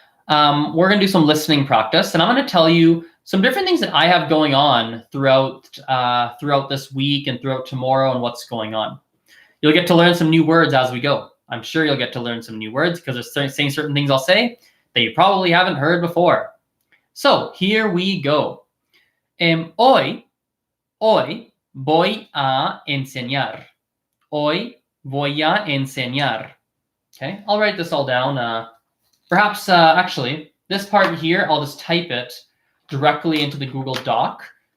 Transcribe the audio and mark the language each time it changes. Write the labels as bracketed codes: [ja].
[en] We're going to do some listening practice, and I'm going to tell you some different things that I have going on throughout this week and throughout tomorrow and what's going on. You'll get to learn some new words as we go. I'm sure you'll get to learn some new words because there's saying certain things I'll say that you probably haven't heard before. So here we go. [es] Hoy voy a enseñar. Hoy voy a enseñar. [en] Okay, I'll write this all down. Perhaps, actually, this part here, I'll just type it directly into the Google Doc.